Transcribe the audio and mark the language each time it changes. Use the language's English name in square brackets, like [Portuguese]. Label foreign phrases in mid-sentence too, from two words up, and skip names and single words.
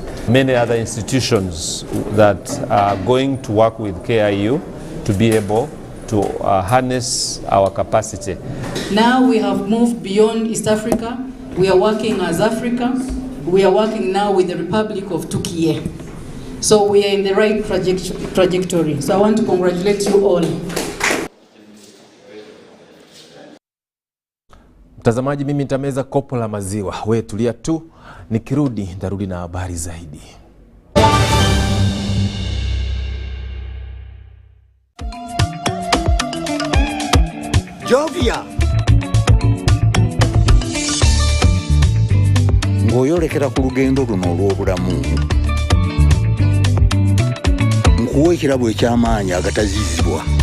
[English] Many other institutions that are going to work with KIU to be able to harness our capacity. Now we have moved beyond East Africa. We are working as Africa. We are working now with the Republic of Turkey. So we are in the right trajectory. So I want to congratulate you all. [Swahili] Mtazamaji, mimi nitameza kopo la maziwa. Wewe tulia tu, nikirudi nitarudi na habari zaidi. [Ganda] Jovia ng'oyolekera ku lugendo luno olw'obulamu nkuwa ekirabo eky'amaanyi agatazizibwa,